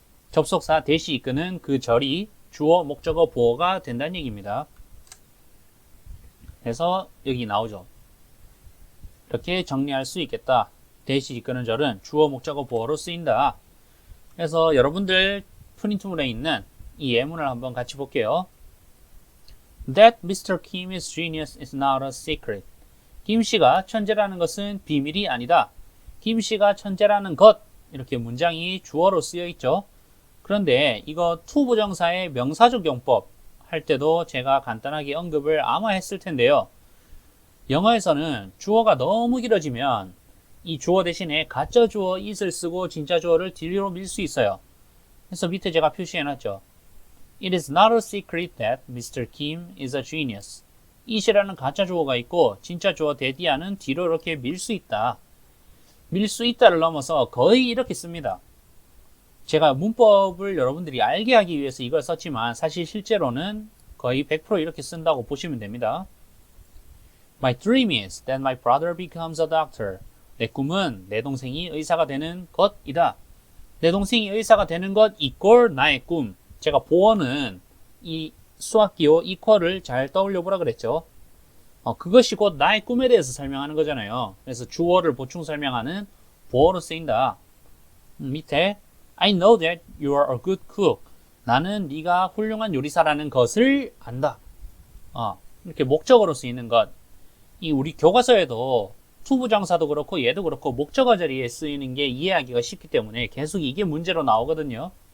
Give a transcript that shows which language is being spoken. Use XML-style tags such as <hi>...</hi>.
<ko>접속사 that이 이끄는 그 절이 주어, 목적어, 보어가 된다는 얘기입니다. 그래서 여기 나오죠. 이렇게 정리할 수 있겠다. that이 이끄는 절은 주어, 목적어, 보어로 쓰인다. 그래서 여러분들 프린트물에 있는 이 예문을 한번 같이 볼게요.</ko> <en>That Mr. Kim is genius is not a secret.</en> <ko>김 씨가 천재라는 것은 비밀이 아니다. 김 씨가 천재라는 것 이렇게 문장이 주어로 쓰여 있죠. 그런데 이거 to 부정사의 명사적 용법 할 때도 제가 간단하게 언급을 아마 했을 텐데요. 영어에서는 주어가 너무 길어지면 이 주어 대신에 가짜 주어 is를 쓰고 진짜 주어를 뒤로 밀 수 있어요. 그래서 밑에 제가 표시해 놨죠.</ko> <en>It is not a secret that Mr. Kim is a genius.</en> <ko>it이라는 가짜 주어가 있고 진짜 주어 that이야는 뒤로 이렇게 밀 수 있다. 밀 수 있다를 넘어서 거의 이렇게 씁니다. 제가 문법을 여러분들이 알게 하기 위해서 이걸 썼지만 사실 실제로는 거의 100% 이렇게 쓴다고 보시면 됩니다.</ko> <en>My dream is that my brother becomes a doctor.</en> <ko>내 꿈은 내 동생이 의사가 되는 것이다. 내 동생이 의사가 되는 것 이꼴 나의 꿈. 제가 보어는 이 수학기호 equal을 잘 떠올려 보라 그랬죠. 그것이 곧 나의 꿈에 대해서 설명하는 거잖아요. 그래서 주어를 보충 설명하는 보어로 쓰인다. 밑에</ko> <en>I know that you are a good cook.</en> <ko>나는 네가 훌륭한 요리사라는 것을 안다. 이렇게 목적어로 쓰이는 것. 이 우리 교과서에도 투부정사도 그렇고 얘도 그렇고 목적어 자리에 쓰이는 게 이해하기가 쉽기 때문에 계속 이게 문제로 나오거든요.</ko>